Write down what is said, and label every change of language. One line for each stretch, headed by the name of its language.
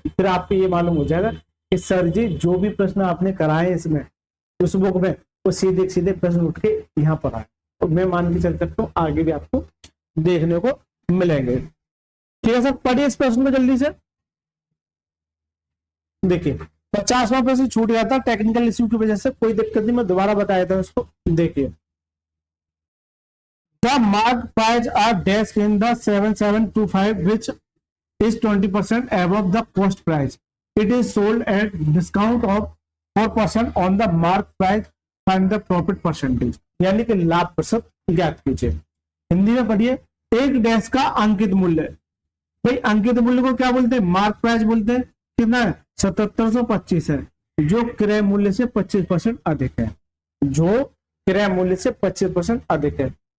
Hindi: फिर आपको ये मालूम हो जाएगा कि सर जी जो भी प्रश्न आपने कराए इसमें, उस बुक में, वो सीधे सीधे प्रश्न उठ के यहाँ पर आए। तो मैं मान के चल सकता हूँ आगे भी आपको देखने को मिलेंगे। ठीक है सर, पढ़िए इस प्रश्न को जल्दी से। देखिए 50वां प्रश्न छूट गया था टेक्निकल इश्यू की वजह से, कोई दिक्कत नहीं, मैं दोबारा बताया था उसको। देखिए,
English: The marked price are dash in the 7725 which is 20% above the cost price. It is sold at discount of 4% on the marked price. Find the profit percentage.
Hindi: यानी कि लाभ प्रतिशत ज्ञात कीजिए। हिंदी में पढ़िए। एक डैश का अंकित मूल्य, भाई अंकित मूल्य को क्या बोलते हैं? मार्क प्राइस बोलते हैं। कितना है? 7725 है, जो क्रय मूल्य से 25% अधिक है, जो क्रय मूल्य से 25% अधिक है।